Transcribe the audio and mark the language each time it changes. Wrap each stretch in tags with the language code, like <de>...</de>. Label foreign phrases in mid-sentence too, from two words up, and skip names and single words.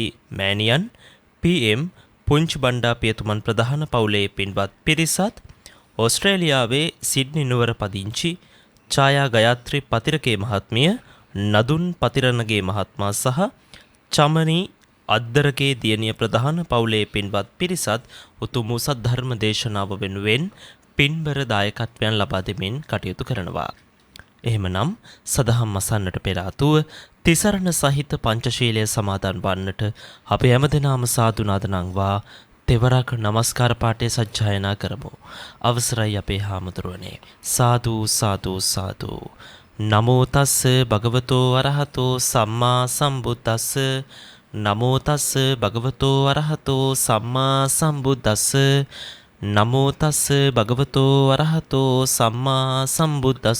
<si>මෑණියන්, PM පුංචි බණ්ඩා පියතුමන් ප්‍රධාන පවුලේ පින්වත් පිරිසත්, ඕස්ට්‍රේලියාවේ සිඩ්නි නුවර පදිංචි ඡායා ගයත්‍රි පතිරකේ මහත්මිය, නදුන් පතිරණගේ මහත්මයා සහ චමනි අද්දරගේ දියණිය ප්‍රධාන පවුලේ පින්වත් පිරිසත් උතුම් වූ සද්ධර්ම දේශනාව වෙනුවෙන් පින්බර දායකත්වයන් ලබා දෙමින් කටයුතු කරනවා. එහෙමනම් සදහම් අසන්නට පෙර ආතුව තිසරණ සහිත පංචශීලය සමාදන් වන්නට අපි හැමදෙනාම සාදු නාද නංවා තෙවරක් নমස්කාර පාඨය සජ්ජායනා කරමු. අවසරයි අපේ හාමුදුරුවනේ. සාදු සාදු සාදු.</si> <pi>නමෝ තස්ස භගවතෝ අරහතෝ සම්මා සම්බුද්දස්ස. නමෝ තස්ස භගවතෝ අරහතෝ සම්මා සම්බුද්දස්ස. නමෝ තස්ස භගවතෝ අරහතෝ සම්මා සම්බුද්දස්ස.</pi>